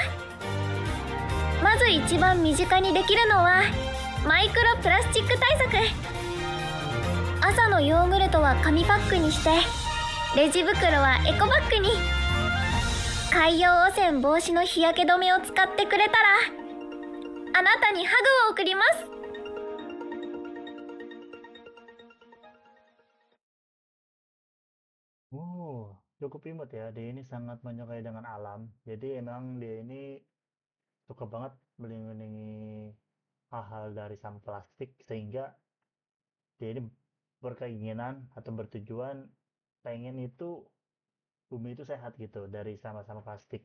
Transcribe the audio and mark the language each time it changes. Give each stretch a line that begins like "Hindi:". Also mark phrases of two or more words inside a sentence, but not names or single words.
Japanese: まず一番身近にできるのはマイクロプラスチック対策。朝のヨーグルトは紙パックにして、レジ袋はエコバッグに。海洋汚染防止の日焼け止めを使ってくれたら、あなたにハグを送ります。
Indonesian: Cukup imut ya. Dia ini sangat menyukai dengan alam. Jadi emang dia ini suka banget melindungi hal-hal dari sampah plastik sehingga dia ini berkeinginan atau bertujuan pengen itu bumi itu sehat gitu dari sampah-sampah plastik.